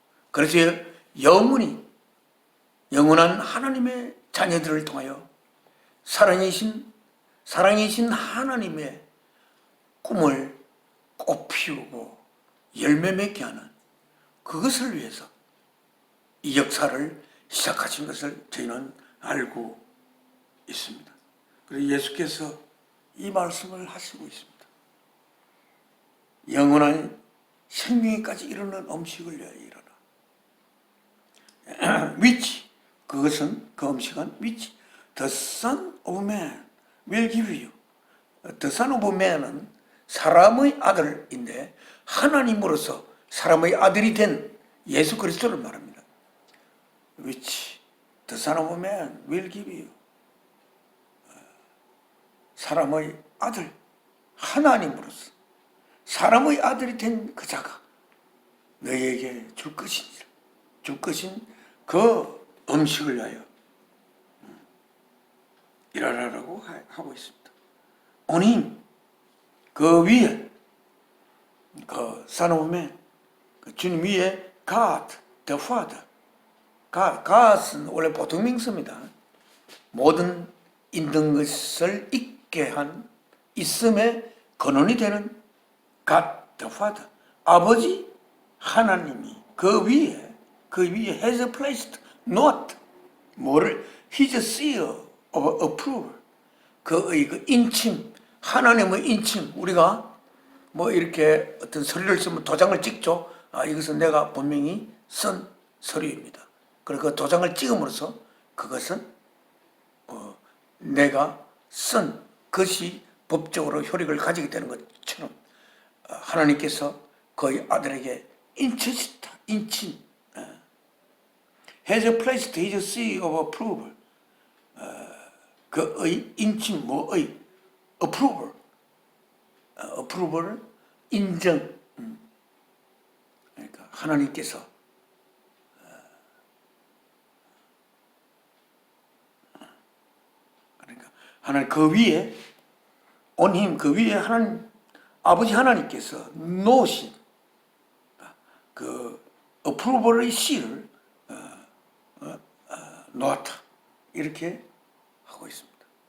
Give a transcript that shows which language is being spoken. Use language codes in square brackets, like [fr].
[ko] 그래서 영원한 하나님의 자녀들을 통하여 사랑이신 하나님의 꿈을 꽃피우고 열매 맺게 하는 그것을 위해서 이 역사를 시작하신 것을 저희는 알고 있습니다. 그리고 예수께서 이 말씀을 하시고 있습니다. 영원한 생명에까지 이르는 음식을 위하여 일어나. [en] which, [ko] 그것은, 그 음식은 [en] which the Son of Man will give you. [ko] The Son of Man은 사람의 아들인데 하나님으로서 사람의 아들이 된 예수 그리스도를 말합니다. [en] which the Son of Man will give you. [ko] 사람의 아들, 하나님으로서 사람의 아들이 된 그 자가 너희에게 줄 것인 그 음식을 위하여 일하라고 하고 있습니다. [en] On him, [ko] 그 위에, 그 Son of Man, 그 주님 위에 [en] God, the Father. [ko] God은 원래 보통 명사입니다. 모든 있는 것을 있게 한 있음의 근원이 되는 God, the Father. 아버지 하나님이 그 위에 [en] has placed not, [ko] 뭐를, [en] his seal of approval. [ko] 그 인침, 하나님의 인침, 우리가 뭐 이렇게 어떤 서류를 쓰면 도장을 찍죠. 이것은 내가 분명히 쓴 서류입니다. 그리고 그 도장을 찍음으로써 그것은 내가 쓴 것이 법적으로 효력을 가지게 되는 것처럼 하나님께서 그의 아들에게 인치시다, 인침. [en] has placed his seal of approval. [ko] 그의 인침, 뭐의 approval. approval을 인정. 그러니까 하나님께서 하나님 그 위에 [en] on him, [ko] 그 위에 하나님 아버지 하나님께서 놓으신 그 approval의 씨를 놓았다, 이렇게 하고 있습니다.